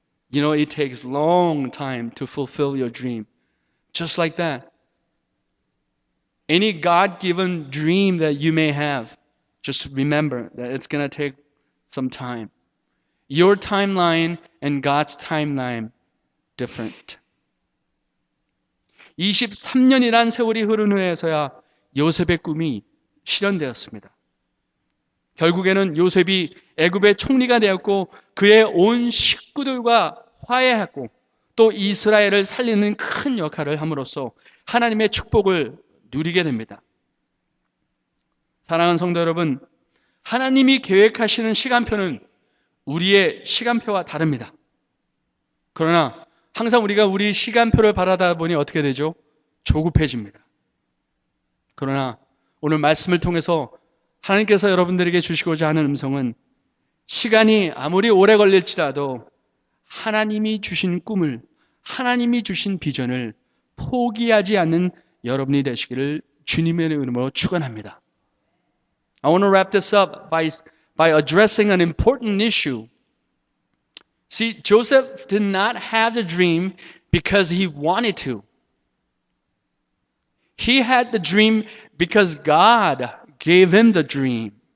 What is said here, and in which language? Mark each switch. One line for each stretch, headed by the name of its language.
English: You know, it takes long time to fulfill your dream. Just like that. Any God-given dream that you may have, just remember that it's going to take some time. Your timeline and God's timeline different.
Korean: 23년이란 세월이 흐른 후에서야 요셉의 꿈이 실현되었습니다. 결국에는 요셉이 애굽의 총리가 되었고 그의 온 식구들과 화해했고 또 이스라엘을 살리는 큰 역할을 함으로써 하나님의 축복을 누리게 됩니다. 사랑하는 성도 여러분, 하나님이 계획하시는 시간표는 우리의 시간표와 다릅니다. 그러나 항상 우리가 우리 시간표를 바라다 보니 어떻게 되죠? 조급해집니다. 그러나 오늘 말씀을 통해서 하나님께서 여러분들에게 주시고자 하는 음성은 시간이 아무리 오래 걸릴지라도 하나님이 주신 꿈을, 하나님이 주신 비전을 포기하지 않는 여러분이 되시기를 주님의 이름으로 축원합니다.
English: I want to wrap this up by addressing an important issue. See, Joseph did not have the dream because he wanted to. He had the dream because God gave him the dream.